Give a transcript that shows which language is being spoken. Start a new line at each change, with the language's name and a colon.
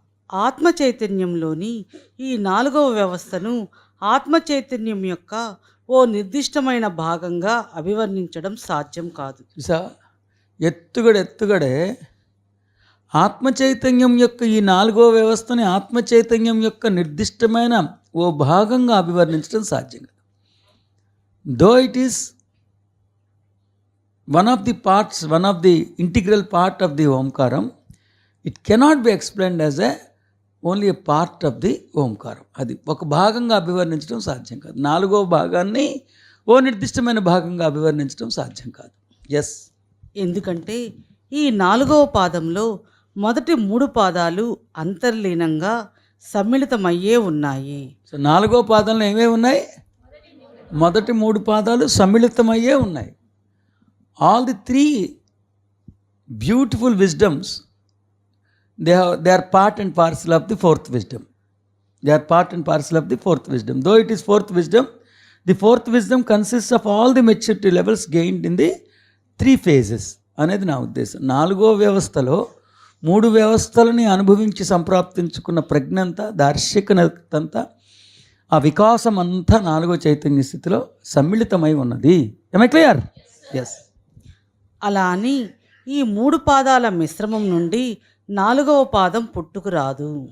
Telugu: ఆత్మ చైతన్యంలోని ఈ 4వ వ్యవస్థను ఆత్మ చైతన్యం యొక్క ఓ నిర్దిష్టమైన భాగంగా అభివర్ణించడం సాధ్యం కాదు. ఎత్తుగడే ఆత్మ చైతన్యం యొక్క ఈ 4వ వ్యవస్థని ఆత్మ చైతన్యం యొక్క నిర్దిష్టమైన ఓ భాగంగా అభివర్ణించడం సాధ్యం కాదు.
English: Though it is one of the parts, one of the integral part of the Omkaram, it cannot be explained as only a part of the Omkaram.
Telugu: అది ఒక భాగంగా అభివర్ణించడం సాధ్యం కాదు. 4వ భాగాన్ని ఓ నిర్దిష్టమైన భాగంగా అభివర్ణించడం సాధ్యం కాదు.
English: yes,
Telugu: ఎందుకంటే ఈ 4వ పాదంలో మొదటి 3 పాదాలు అంతర్లీనంగా సమ్మిళితమయ్యే ఉన్నాయి. సో 4వ పాదంలో ఏమేమి ఉన్నాయి? మొదటి 3 పాదాలు సమ్మిళితమయ్యే ఉన్నాయి.
English: All the 3 beautiful wisdoms, they are part and parcel of the 4th wisdom. They are part and parcel of the 4th wisdom. Though it is 4th wisdom, the 4th wisdom consists of all the maturity levels gained in the 3 phases
Telugu: అనేది నా ఉద్దేశం. 4వ వ్యవస్థలో 3 వ్యవస్థలని అనుభవించి సంప్రాప్తించుకున్న ప్రజ్ఞంతా, దార్శికతంతా, ఆ వికాసం అంతా 4వ చైతన్య స్థితిలో సమ్మిళితమై ఉన్నది.
English: Am I clear? Yes.
Telugu: అలా అని ఈ 3 పాదాల మిశ్రమం నుండి 4వ పాదం పుట్టుకురాదు.